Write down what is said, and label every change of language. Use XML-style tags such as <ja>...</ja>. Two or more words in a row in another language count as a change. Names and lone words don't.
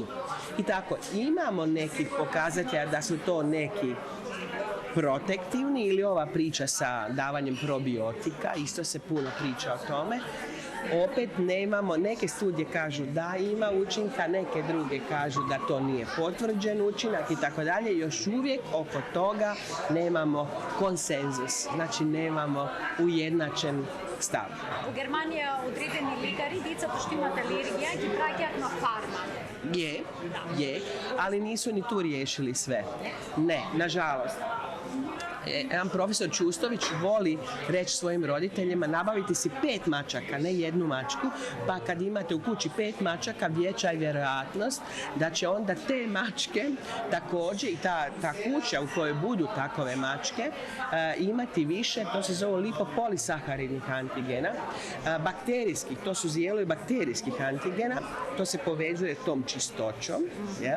<hr>I tako, imamo nekih pokazatelja da su to neki protektivni ili ova priča sa davanjem probiotika, isto se puno priča o tome. Opet nemamo, neke studije kažu da ima učinka, neke druge kažu da to nije potvrđen učinak i tako dalje. Još uvijek oko toga nemamo konsenzus, znači nemamo ujednačen stav.</hr> <mk>U Германија одредени лекари децата што имат алергија ги праќаат на фарма.</mk> <hr>Je, ali nisu ni tu riješili sve. Ne, nažalost. Jedan profesor Čustović voli reći svojim roditeljima nabaviti si 5 mačaka, ne jednu mačku, pa kad imate u kući 5 mačaka, veća je vjerojatnost da će onda te mačke također i ta kuća u kojoj budu takove mačke imati više, to se zove lipopolisaharidnih antigena, bakterijskih, to su dijelovi bakterijskih antigena, to se povezuje tom čistoćom, jel?</hr>